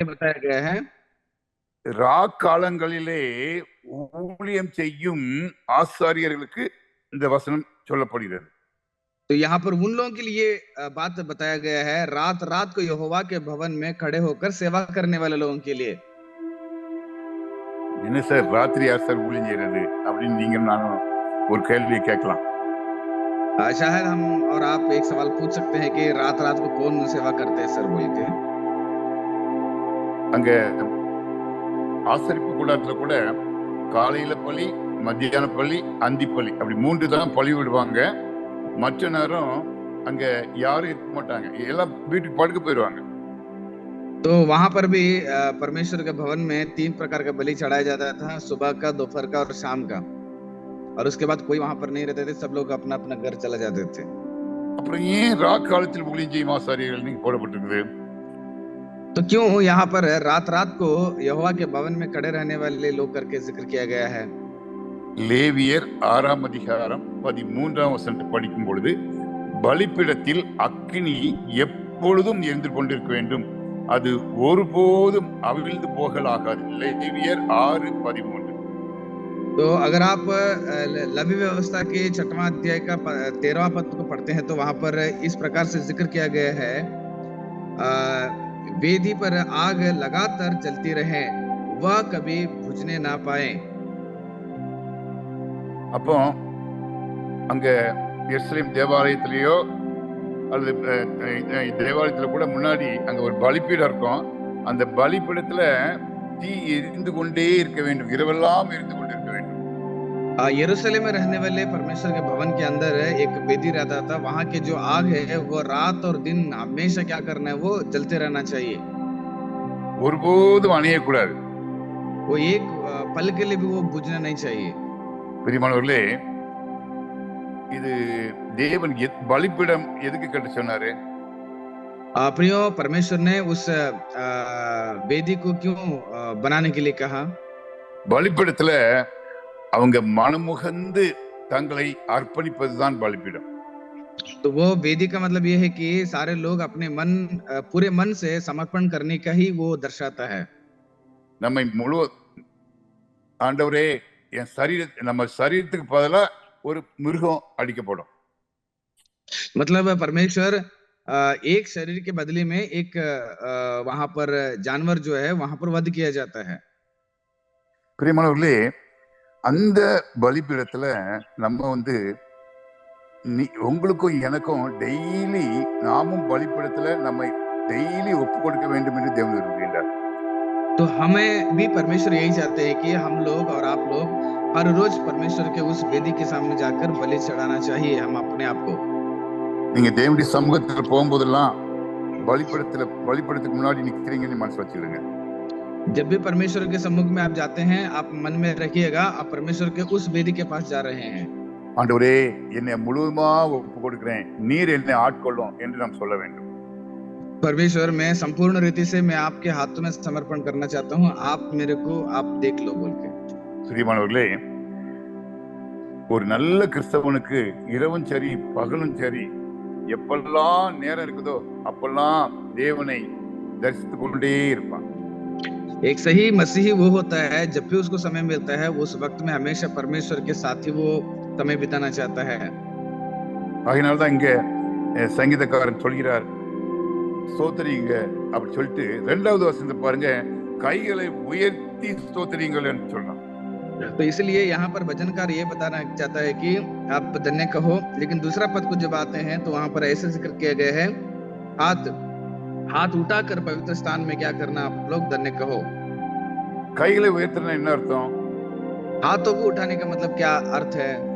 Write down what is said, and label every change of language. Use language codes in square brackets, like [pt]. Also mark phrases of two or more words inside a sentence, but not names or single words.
[hi] बताया गया है [ta] ராக்காலங்களிலே ஊழியம் செய்யும் ஆசாரியர்களுக்கு இந்த வசனம் சொல்லப்படுகிறது. [hi] तो यहाँ पर उन लोगों के लिए बात बताया गया है, रात रात को यहोवा के भवन में खड़े होकर सेवा करने वाले लोगों के लिए। [ta] என்ன சார், ராத்திரி யார் சார் ஊழியம் செய்யறது அப்படின்னு நீங்க நானும் ஒரு கேள்வி கேட்கலாம். [hi] शायद हम और आप एक सवाल पूछ सकते हैं कि रात रात को कौन सेवा करते हैं सर बोल के। [ta] அங்க ஆசரிப்பு கூடாரத்துல கூட காலையில பலி, மத்தியான பலி, அந்தி பலி, அப்படி 3 தான் பலி விடுவாங்க. மற்ற நேரம் அங்க யாரும் இருக்க மாட்டாங்க, எல்லாம் வீட்டுக்கு படுக்க போயிடுவாங்க. [hi] तो वहां पर भी परमेश्वर के भवन में 3 प्रकार का बलि चढ़ाया जाता था, सुबह का, दोपहर का और शाम का। और उसके बाद कोई वहां पर नहीं रहते थे, सब लोग अपना अपना घर चला जाते थे। [ta] அப்புறம் ஏன் ராக்காலத்தில் ஊழியம் செய்யும் ஆசாரியர்கள் நீங்க போடப்பட்டிருக்குது? [hi] तो क्यों यहाँ पर रात रात को यहोवा के भवन में खड़े रहने वाले लोग करके जिक्र किया गया है? [ta] லேவியர் 6ஆம் அதிகாரம் 13ஆம் வசனத்தை படிக்கும் பொழுது, பலிபீடத்தில் அக்கினி எப்பொழுதும் எரிந்து கொண்டிருக்க வேண்டும், அது ஒருபோதும் அவிழ்ந்து போகலாகாது. லேவியர் 6:13. [hi] तो अगर आप लवी व्यवस्था के 6वां अध्याय का 13वां पद को पढ़ते हैं तो वहां पर इस प्रकार से जिक्र किया गया है, वेदी पर आग लगातार जलती रहे, वह कभी बुझने ना पाए। [ta] அப்போ அங்க எருசலேம் தேவாலயத்திலேயோ அல்லது தேவாலயத்துல கூட முன்னாடி அங்க ஒரு பலிபீடம் இருக்கும். அந்த பலிபீடத்துல தீ எரிந்து கொண்டே இருக்க வேண்டும், இரவெல்லாம் எரிந்து கொண்டே இருக்க வேண்டும். [hi] यरूशलेम में रहने वाले परमेश्वर के भवन के अंदर एक वेदी रहता था, वहां के जो आग है वो रात और दिन हमेशा क्या करना है, वो जलते रहना चाहिए, [ta] ஒருபோதும் அணையக்கூடாது. [hi] वो एक पल के लिए भी वो बुझना नहीं चाहिए। [ta] பிரியமானவர்களே, இது தேவன் பலிபீடம் எதுக்கு கட்ட சொன்னாரு? [hi] प्रियो, परमेश्वर ने उस वेदी को क्यों बनाने के लिए कहा? [ta] பலிபீடத்துல அவங்க மனமுகந்து தங்களை அர்ப்பணிப்பதுதான் பலிபீடம். [hi] तो वो वेदी का मतलब ये है कि सारे लोग अपने मन पूरे मन से समर्पण करने का ही वो दर्शाता है. [ta] நம்மை முழு ஆண்டவரே என் நம்ம சரீரத்துக்கு பதிலா ஒரு மிருகம் அடிக்கப்படும். [hi] मतलब परमेश्वर एक शरीर के बदले में एक वहां पर जानवर जो है वहां पर वध किया जाता है. [ta] பிரியமானவர்களே, அந்த பலிபீடத்துல நம்ம உங்களுக்கும் எனக்கும் டெய்லி நாமும் பலிபீடத்துல நம்மை டெய்லி ஒப்பு கொடுக்க வேண்டும் என்று தேவன் விரும்புகின்றார். [hi] तो हमें भी परमेश्वर यही चाहते हैं कि हम लोग और आप लोग हर रोज परमेश्वर के उस वेदी के सामने जाकर बलि चढ़ाना चाहिए हम अपने आप को. [ta] நீங்க தேவனுடைய சமூகத்துல போகும்போதெல்லாம் பலிபீடத்துக்கு முன்னாடி நிக்கிறீங்கன்னு மனசு வச்சுக்கிடுங்க. [hi] जब भी परमेश्वर के सम्मुख में आप जाते हैं, आप मन में रखिएगा आप परमेश्वर के उस वेदी के पास जा रहे हैं. [ta] ஆண்டவரே என்னை முழுவதுமா ஒப்பு கொடுக்கிறேன், நீர் என்னை ஆட்கொள்ளும் என்று நாம் சொல்ல வேண்டும். [hi] परमेश्वर मैं संपूर्ण रीति से मैं आपके हाथों में समर्पण करना चाहता हूँ, आप मेरे को आप देख लो बोल के. [ta] பிரியமானவர்களே, ஒரு நல்ல கிறிஸ்தவனுக்கு இரவும் சரி பகலும் சரி எப்பெல்லாம் நேரம் இருக்குதோ அப்பெல்லாம் தேவனை தரிசித்துக் கொண்டே இருப்பான். [hi] एक सही मसीही वो होता है जब भी उसको समय मिलता है उस वक्त में हमेशा परमेश्वर के साथ ही वो समय बिताना चाहता है. [ta] அதனால்தான் இங்க சங்கீதக்காரன் சொல்கிறார், ஸ்தோத்திரிங்க அப்படி சொல்லிட்டு 2வது வசனத்தை பாருங்க, கைகளை உயர்த்தி ஸ்தோத்திரிங்கள் என்று சொல்றான். [hi] तो इसलिए यहाँ पर भजनकार ये बताना चाहता है कि आप धन्य कहो, लेकिन दूसरा पद को जब आते हैं तो वहां पर ऐसे जिक्र किया गया है, हाथ उठाकर पवित्र स्थान में क्या करना, आप लोग धन्य कहो. [ta] கைகளை உயர்த்தினா என்ன அர்த்தம்? [hi] हाथों को उठाने का मतलब क्या अर्थ है?